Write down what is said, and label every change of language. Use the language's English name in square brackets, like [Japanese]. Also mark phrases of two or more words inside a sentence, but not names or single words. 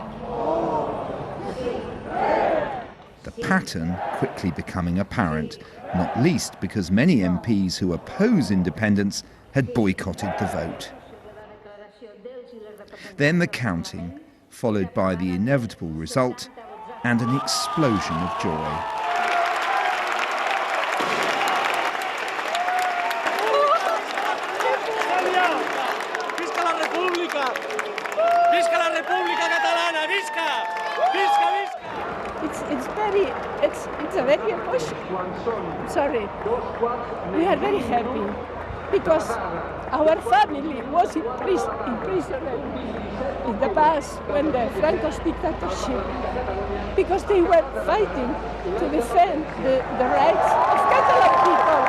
[English] The pattern quickly becoming apparent, not least because many MPs who oppose independence had boycotted the vote. Then the counting, followed by the inevitable result and an explosion of joy. [Catalan] Visca la República! Visca la República Catalana! Visca! Visca, visca! [English] It's a very emotional. Sorry. We are very happy because our family was in prison in the past when the Franco's dictatorship, because they were fighting to defend the rights of Catalan people.